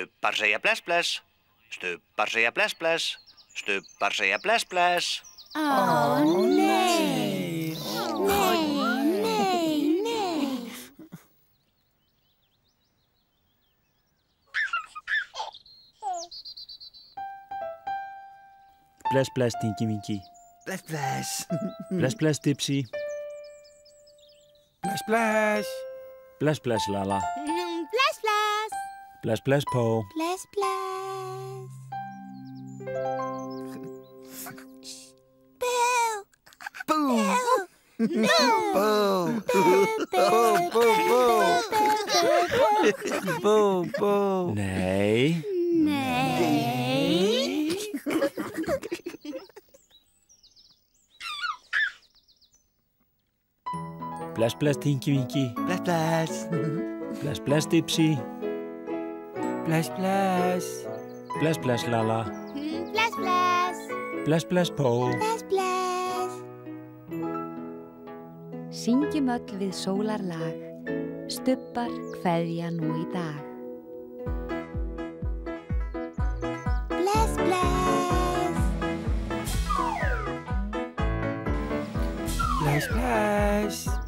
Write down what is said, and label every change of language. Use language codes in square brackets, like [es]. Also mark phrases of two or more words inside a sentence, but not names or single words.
[is] Stubbar segja bless, bless. Stubbar segja bless, bless. Stubbar segja bless, bless. Ó, nei. Bless, bless, Tinky Winky. Bless, bless. Bless, bless, Dipsy. Bless, bless. Bless, bless, Lala. Bless, bless. Bless, bless, Po. Bless, bless. Boo. Boo. No. Boo. Boo, boo, boo. Boo, boo. Nei. Bless, bless, Tinky Winky. Bless, bless. Bless, bless, Dipsy. Bless, bless. Bless, bless, Lala. Bless, bless. Bless, bless, Po. Bless, bless. Syngjum öll við sólarlag, stubbar kveðja nú í dag. Bless, bless. Bless, bless.